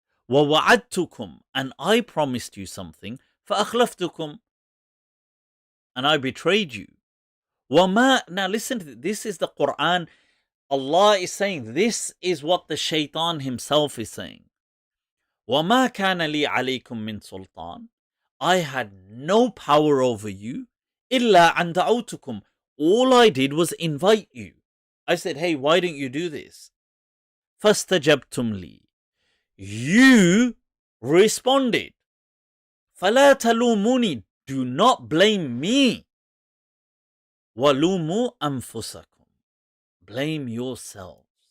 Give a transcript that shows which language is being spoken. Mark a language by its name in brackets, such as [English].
[Arabic] وَوَعَدْتُكُمْ, [English] and I promised you something, [Arabic] فَأَخْلَفْتُكُمْ, [English] and I betrayed you. [Arabic] وَمَا, [English] now listen to this. This is the Quran. Allah is saying, this is what the Shaitan himself is saying. [Arabic] وَمَا كَانَ لِي عَلَيْكُمْ مِنْ سُلْطَانٍ, [English] I had no power over you, [Arabic] إِلَّا أَنْ دَعَوْتُكُمْ, [English] all I did was invite you. I said, hey, why don't you do this? [Arabic] فَاسْتَجَبْتُمْ لِي. [English] You responded. [Arabic] فَلَا تَلُومُونِي. [English] Do not blame me. [Arabic] وَلُومُوا أَنفُسَكُمْ. [English] Blame yourselves.